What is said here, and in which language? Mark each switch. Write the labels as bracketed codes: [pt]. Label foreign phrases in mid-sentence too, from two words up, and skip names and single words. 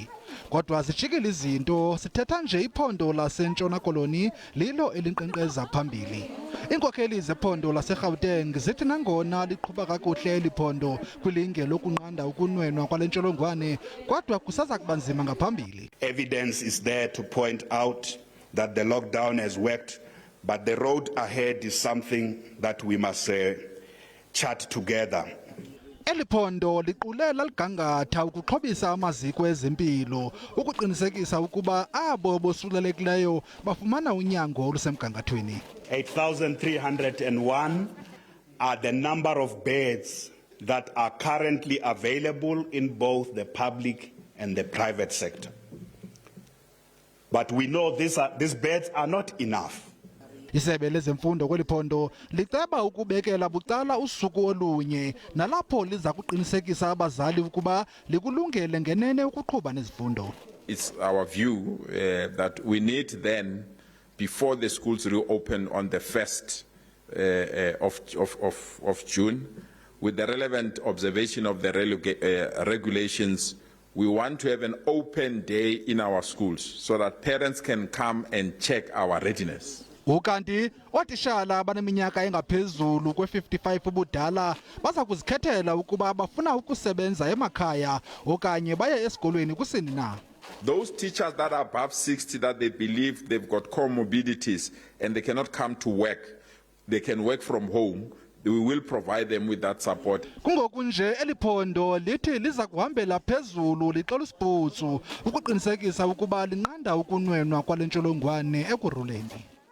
[xh] Kodwa zijikile izinto sithetha nje iphondo lasentshona koloni lilo elinkqenkqeza phambili. Iinkokheli zephondo laseGauteng zithi nangona liqhuba kakuhle eliphondo kwilinge lokunqanda ukunwenwa kwale ntsholongwane kodwa kusezakuba nzima ngaphambili. [en] Evidence is there to point out that the lockdown has worked. But the road ahead is something that we must chart together. [xh] Eliphondo liqulela ligangatha ukuxhobisa amaziko ezempilo ukuqinisekisa ukuba abo bosulelekileyo bafumana unyango olusemgangathweni. [en] 8,301 are the number of beds that are currently available in both the public and the private sector. But we know these beds are not enough. [xh] Isebe lezemfundo kweliphondo liceba ukubekela bucala usuku olunye nalapho liza kuqinisekisa abazali ukuba likulungele ngenene ukuqhuba nezifundo. [en] It's our view that we need then, before the schools reopen on the 1st of June, with the relevant observation of the regulations, we want to have an open day in our schools so that parents can come and check our readiness. [xh] Ukanti otishala abaneminyaka engaphezulu kwe-55 ubudala baza kuzikhethela ukuba bafuna ukusebenza emakhaya okanye baye esikolweni kusini na. [en] Those teachers that are above 60 that they believe they've got comorbidities and they cannot come to work, they can work from home. We will provide them with that support. [xh] Kungoku nje eliphondo lithi liza kuhambela phezulu lixola isibhutsu ukuqinisekisa ukuba linqanda ukunwenwa kwale ntsholongwane ekuruleni.